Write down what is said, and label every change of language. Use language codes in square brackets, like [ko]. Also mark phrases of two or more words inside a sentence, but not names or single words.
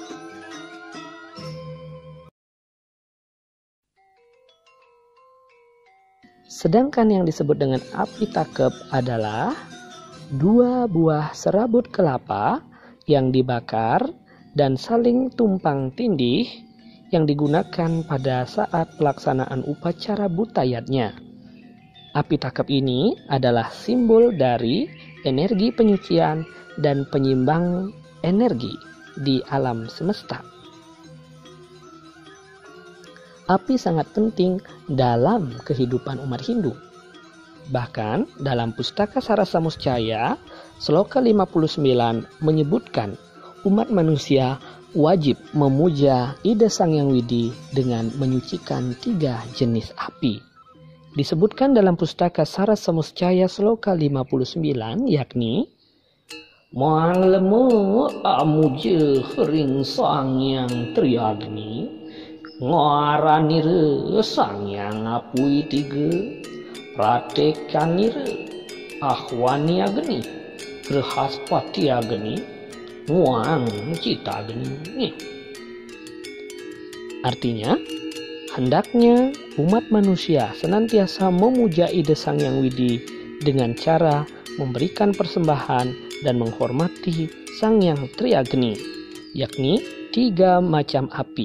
[id] Sedangkan yang disebut dengan api takep adalah 2 buah serabut kelapa yang dibakar dan saling tumpang tindih yang digunakan pada saat pelaksanaan upacara butayatnya. Api takep ini adalah simbol dari energi penyucian dan penyimbang energi di alam semesta. Api sangat penting dalam kehidupan umat Hindu. Bahkan dalam Pustaka Sarasamuscaya, Sloka 59 menyebutkan umat manusia wajib memuja Ida Sang Hyang Widi dengan menyucikan 3 jenis api. Disebutkan dalam Pustaka Sarasamuscaya Sloka 59, yakni [kaw] Manglemu amuja hering Sang Hyang Triagni, ngaranire Sang Hyang Apui 3, pratekanire Ahwani Agni, Grahaspati Agni, Muang Cita Agni. [id] Artinya, hendaknya umat manusia senantiasa memuja Ida Sang Hyang Widi dengan cara memberikan persembahan dan menghormati Sang Hyang Triagni, yakni 3 macam api.